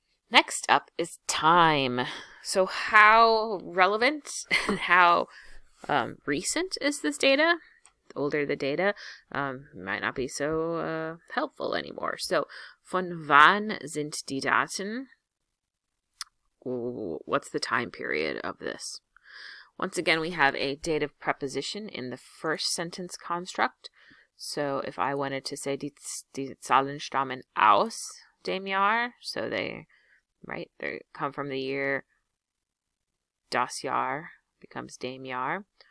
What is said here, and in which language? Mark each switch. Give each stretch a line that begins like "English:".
English: Next up is time. So how relevant and how recent is this data? The older the data, might not be so helpful anymore.
German: So, von wann sind die Daten?
English: What's the time period of this? Once again, we have a dative preposition in the first sentence construct. So if I wanted to say
German: die Zahlen stammen aus dem Jahr,
English: so they come from the year, das Jahr becomes dem Jahr.